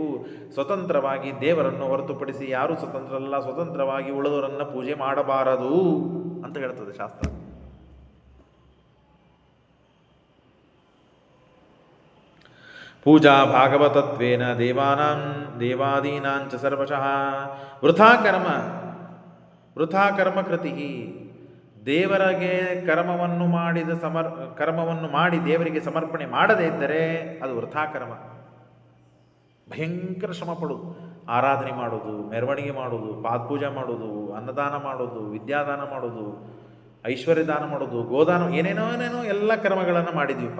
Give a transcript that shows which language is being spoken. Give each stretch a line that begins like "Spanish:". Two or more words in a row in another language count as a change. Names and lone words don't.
Kannada: ಸ್ವತಂತ್ರವಾಗಿ ದೇವರನ್ನು ಹೊರತುಪಡಿಸಿ ಯಾರೂ ಸ್ವತಂತ್ರರಲ್ಲ, ಸ್ವತಂತ್ರವಾಗಿ ಉಳಿದವರನ್ನು ಪೂಜೆ ಮಾಡಬಾರದು ಅಂತ ಹೇಳ್ತದೆ ಶಾಸ್ತ್ರ.
Sanskrit: ಪೂಜಾ ಭಾಗವತತ್ವೇನ ದೇವಾದೀನಾಂಚ ಸರ್ವಶಃ ವೃಥಾ ಕರ್ಮ ಕೃತಿ.
Kannada: ದೇವರಿಗೆ ಕರ್ಮವನ್ನು ಮಾಡಿ ದೇವರಿಗೆ ಸಮರ್ಪಣೆ ಮಾಡದೇ ಇದ್ದರೆ ಅದು ವೃಥಾ ಕರ್ಮ. ಭಯಂಕರ ಶ್ರಮ ಪಡೋದು, ಆರಾಧನೆ ಮಾಡೋದು, ಮೆರವಣಿಗೆ ಮಾಡೋದು, ಪಾದಪೂಜೆ ಮಾಡೋದು, ಅನ್ನದಾನ ಮಾಡೋದು, ವಿದ್ಯಾದಾನ ಮಾಡೋದು, ಐಶ್ವರ್ಯ ದಾನ ಮಾಡೋದು, ಗೋದಾನ, ಏನೇನೋ ಎಲ್ಲ ಕರ್ಮಗಳನ್ನು ಮಾಡಿದ್ವಿಪ್ಪ.